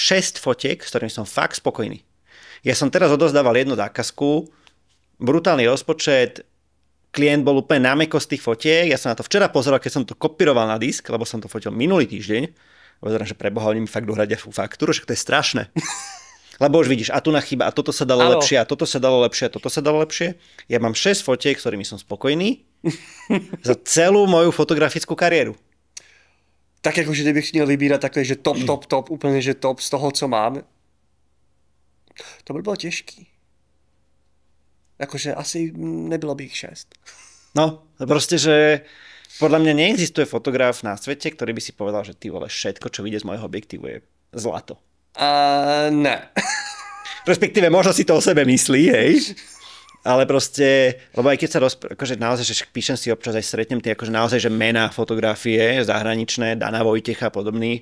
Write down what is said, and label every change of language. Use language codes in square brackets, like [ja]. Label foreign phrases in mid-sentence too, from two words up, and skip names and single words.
[sk] 6 fotiek, s ktorými som fakt spokojný. Ja som teraz odozdával jednu zákazku, brutálny rozpočet, klient bol úplne na mäko z tých fotiek, ja som na to včera pozeral, keď som to kopíroval na disk, lebo som to fotil minulý týždeň. Pozerám, že preboha, oni mi fakt dohradia faktúru, že to je strašné. Lebo už vidíš, a tu na chyba, a toto sa dalo lepšie, a toto sa dalo lepšie, a toto sa dalo lepšie. Ja mám 6 fotiek, s ktorými som spokojný za celú moju fotografickú kariéru. [cs] Tak akože kdybych měl vybírat takové, že top, úplne, že top z toho, co mám, to by bylo těžký. [sk] Akože asi nebylo by ich 6. No, proste, že podľa mňa neexistuje fotograf na svete, ktorý by si povedal, že ty vole, všetko, čo vyjde z môjho objektívu je zlato. [cs] Ne. [sk] Respektíve možno si to o sebe myslí, hej. Ale proste, lebo aj keď sa akože naozaj, že píšem si občas aj stretnem tie akože naozaj, že mená fotografie zahraničné, Dana Vojtecha a podobný.